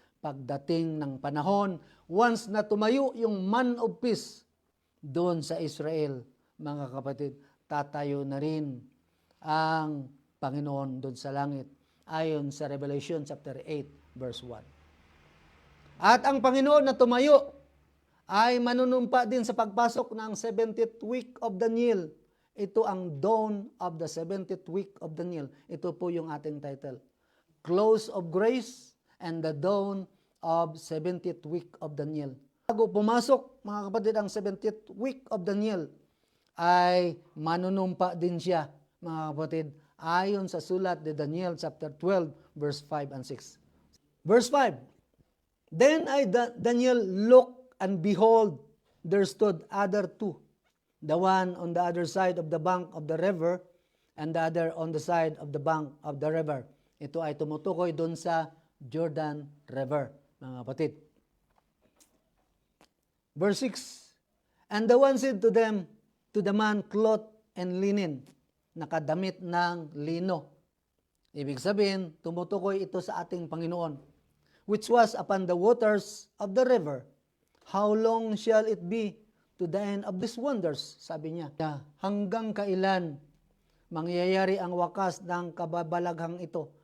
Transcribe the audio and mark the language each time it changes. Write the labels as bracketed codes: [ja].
[tl] Pagdating ng panahon, once na tumayo yung man of peace doon sa Israel, mga kapatid, tatayo na rin ang Panginoon doon sa langit, ayon sa Revelation chapter 8 verse 1. At ang Panginoon na tumayo ay manunumpa din sa pagpasok ng 70th week of Daniel. Ito ang dawn of the 70th week of Daniel. Ito po yung ating title. Close of Grace and the dawn of 70th week of Daniel. Bago pumasok, mga kapatid, ang 70th week of Daniel, ay manunumpa din siya, mga kapatid, ayon sa sulat ni Daniel chapter 12 verse 5 and 6. [en] Verse 5, "Then I, Daniel, looked, and behold, there stood other 2, the one on the other side of the bank of the river, and the other on the side of the bank of the river." [tl] Ito ay tumutukoy doon sa Jordan River, mga kapatid. [en] Verse 6, "And the one said to them, to the man clothed and linen, [tl] nakadamit ng lino. Ibig sabihin, tumutukoy ito sa ating Panginoon, [en] which was upon the waters of the river. How long shall it be to the end of these wonders? [tl] Sabi niya, hanggang kailan mangyayari ang wakas ng kababalaghang ito?